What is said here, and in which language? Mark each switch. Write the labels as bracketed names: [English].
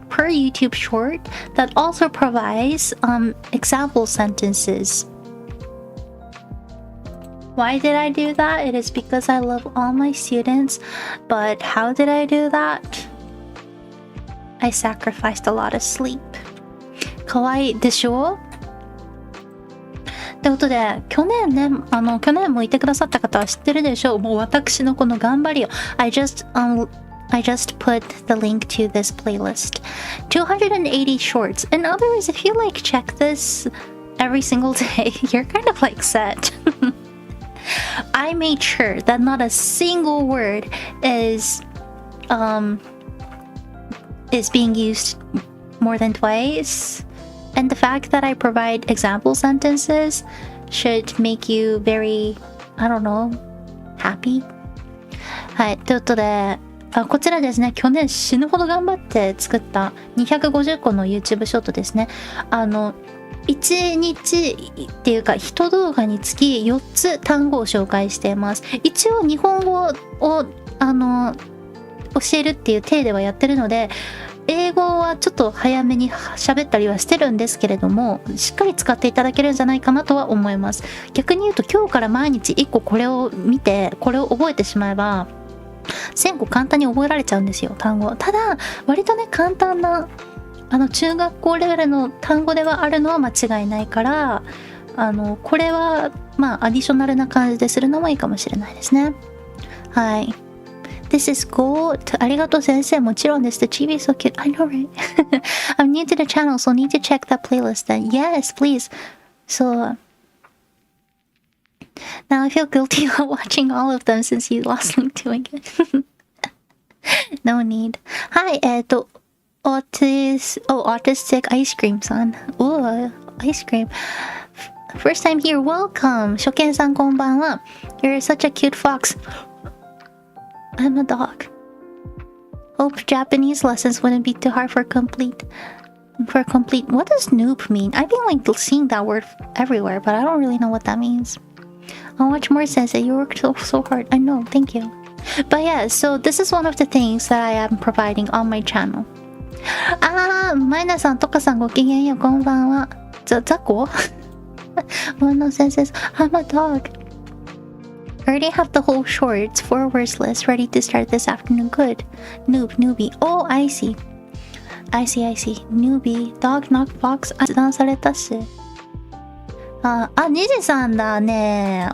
[English] per YouTube short that also provides example sentences. Why did I do that? It is because I love all my students. But how did I do that? I sacrificed a lot of sleep. [Japanese] かわいいでしょ？ということで、去年もいてくださった方は知ってるでしょう。もう私のこの頑張りを。 [English] I just put the link to this playlist. 280 shorts. In other words, if you like check this every single day, you're kind of like set. I made sure that not a single word is being used more than twice. And the fact that I provide example sentences should make you very, I don't know, happy. [Japanese] はい、ということで、こちらですね、去年死ぬほど頑張って作った250個の YouTube ショートですね。 1日っていうか1動画につき4つ単語を紹介しています。一応日本語を教えるっていう体ではやってるので、英語はちょっと早めに喋ったりはしてるんですけれども、しっかり使っていただけるんじゃないかなとは思います。逆に言うと今日から毎日1個これを見てこれを覚えてしまえば1000個簡単に覚えられちゃうんですよ、単語。ただ割とね簡単な中学校レベルの単語ではあるのは間違いないから、これはまあアディショナルな感じでするのもいいかもしれないですね。はい。 [English] This is gold. [Japanese] ありがとう先生。もちろんです。 [English] The chibi is so cute. I know, right? I'm new to the channel, so need to check that playlist then. Yes, please. So now I feel guilty about watching all of them since you lost link to it. No need. はい、autistic ice cream son. Ooh, ice cream. First time here, welcome. [Japanese] 初見さんこんばんは。 [English] You're such a cute fox. I'm a dog. Hope Japanese lessons wouldn't be too hard for complete. What does noob mean? I've been like seeing that word everywhere, but I don't really know what that means. I'll watch more sensei. You worked so hard. I know, thank you. But yeah, so this is one of the things that I am providing on my channel. [Japanese] マイナさん、トカさんごきげんよう、こんばんは。ザコ [English] One no senses. I'm a dog. I already have the whole shorts 4 words list ready to start this afternoon. Good. Newbie. Oh, I see. Newbie. Dog, knock, box. [Japanese] 発断されたし。ニジさんだね。